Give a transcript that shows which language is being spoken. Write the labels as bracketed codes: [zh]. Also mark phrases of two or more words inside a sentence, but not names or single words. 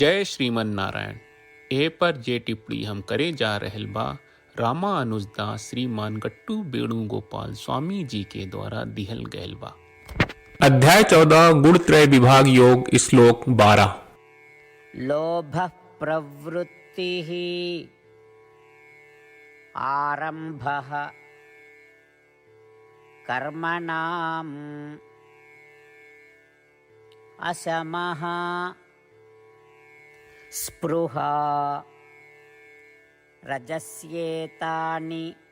[sa] जय श्रीमन नारायण। [bho] ए पर जे टिप्पणी हम करे जा रहल बा रामानुजदास श्रीमान गट्टू वेणुगोपाल स्वामी जी के द्वारा दिहल गयल बा। [sa] अध्याय 14 गुणत्रय विभाग योग श्लोक 12। लोभ प्रवृत्ति आरंभ कर्मणाम् असमः स्पृहा रजस्येतानि